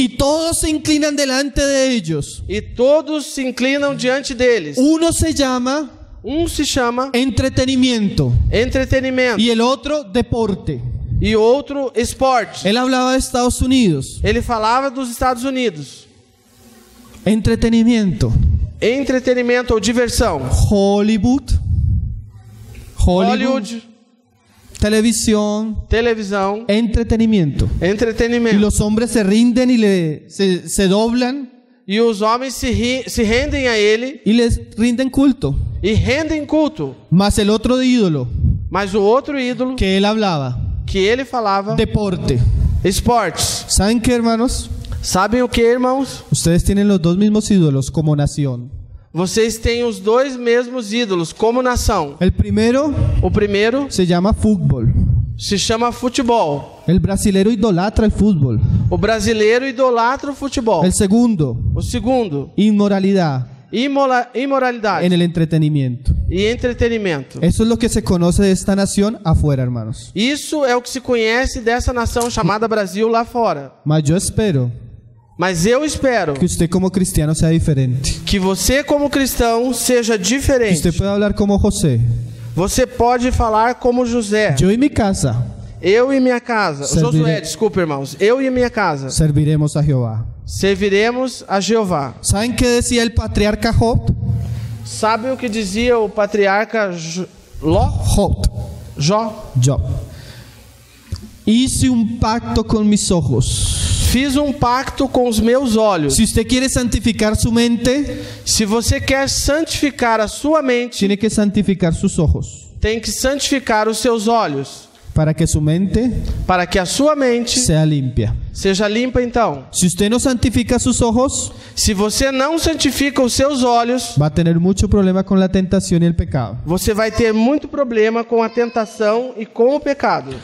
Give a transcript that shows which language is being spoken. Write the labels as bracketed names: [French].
[Spanish] y todos se inclinan delante de ellos. [Portuguese] e todos se inclinam diante deles. [Spanish] Uno se llama [Portuguese] Um se chama [Spanish] entretenimiento [Portuguese] entretenimento [Spanish] y el otro deporte. [Portuguese] e outro esporte. [Spanish] Él hablaba de Estados Unidos. [Portuguese] Ele falava dos Estados Unidos. [Spanish] Entretenimiento. [Portuguese] Entretenimento ou diversão. [Spanish] Hollywood. [Portuguese] Hollywood, [Spanish] Televisión. [Portuguese] televisão, [Spanish] Entretenimiento. Y [Portuguese] entretenimento. [Spanish] los hombres se rinden y se doblan [Portuguese] E os homens se rendem a ele [Spanish] y les rinden culto. [Portuguese] e rendem culto. [Spanish] Más el otro ídolo [Portuguese] Mas o outro ídolo [Spanish] que él hablaba, [Portuguese] que ele falava, [Spanish] deporte. [Portuguese] esportes. [Spanish] ¿Saben qué, hermanos? [Portuguese] Sabem o que, irmãos? [Spanish] Ustedes tienen los dos mismos ídolos como nación. [Portuguese] Vocês têm os dois mesmos ídolos como nação. [Spanish] El primero [Portuguese] O primeiro [Spanish] se llama fútbol. [Portuguese] se chama futebol. [Spanish] El brasilero idolatra el fútbol. [Portuguese] O brasileiro idolatra o futebol. [Spanish] El segundo, [Portuguese] O segundo, [Spanish] inmoralidad [Portuguese] imoralidade [Spanish] en el entretenimiento. [Portuguese] e entretenimento. [Spanish] Eso es lo que se conoce de esta nación afuera, hermanos. [Portuguese] Isso é o que se conhece dessa nação chamada Brasil lá fora. [Spanish] Mas yo espero [Portuguese] Mas eu espero [Spanish] que usted como cristiano sea diferente. [Portuguese] que você, como cristão, seja [Spanish] Que [Portuguese] diferente. [Spanish] usted pueda hablar como José. [Portuguese] Você pode falar como José. [Spanish] Yo y mi casa [Portuguese] Eu e minha casa. Servirei- Josué, desculpa, irmãos. Eu e minha casa [Spanish] serviremos a Jehová. [Portuguese] serviremos a Jeová. [Spanish] ¿Saben qué decía el patriarca Job? [Portuguese] Sabe o que dizia o patriarca [Spanish] Job. [Portuguese] Jó? [Spanish] Job. Hice un pacto con mis ojos. [Portuguese] Fiz um pacto com os meus olhos. [Spanish] Si usted quiere santificar su mente, [Portuguese] Se você quer santificar a sua mente, [Spanish] tiene que santificar sus ojos. [Portuguese] tem que santificar os seus olhos, [Spanish] Para que su mente [Portuguese] para que a sua mente [Spanish] sea limpia. [Portuguese] seja limpa então. [Spanish] Si usted no santifica sus ojos, [Portuguese] Se você não santifica os seus olhos, [Spanish] va a tener mucho problema con la tentación y el pecado. [Portuguese] você vai ter muito problema com a tentação e com o pecado.